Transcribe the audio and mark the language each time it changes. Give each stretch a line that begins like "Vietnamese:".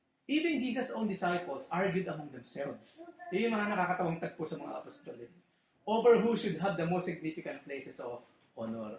English: Even Jesus' own disciples argued among themselves.
Filipino: Yun yung mga nakakatawang tagpo sa mga apostol.
English: Over who should have the most significant places of honor.